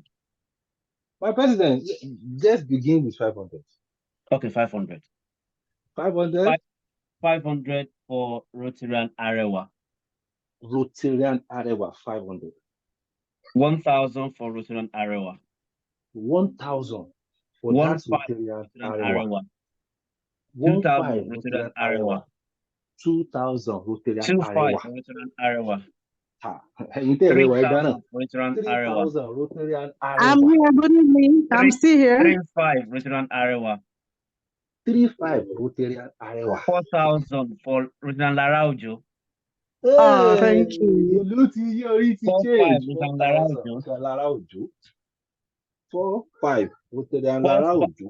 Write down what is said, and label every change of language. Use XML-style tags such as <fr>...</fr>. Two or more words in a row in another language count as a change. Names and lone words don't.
<en>My president, let's begin with 500. Okay, 500. 500? 500 for Rotarian Arewa. Rotarian Arewa, 500. 1,000 for Rotarian Arewa. 1,000 for that Rotarian Arewa. 2,000 Rotarian Arewa. 2,000 Rotarian 2,500 Arewa. Rotarian Arewa. 3,000 Rotarian Arewa. Rotarian I'm Arewa. here. Good evening. I'm still here. 3,500 Rotarian Arewa. 3,500 Rotarian Arewa. 4,000 for Rotarian Laraujo. Oh, thank you. 4,500 Rotarian Laraujo. 4,500 Rotarian Laraujo.</en>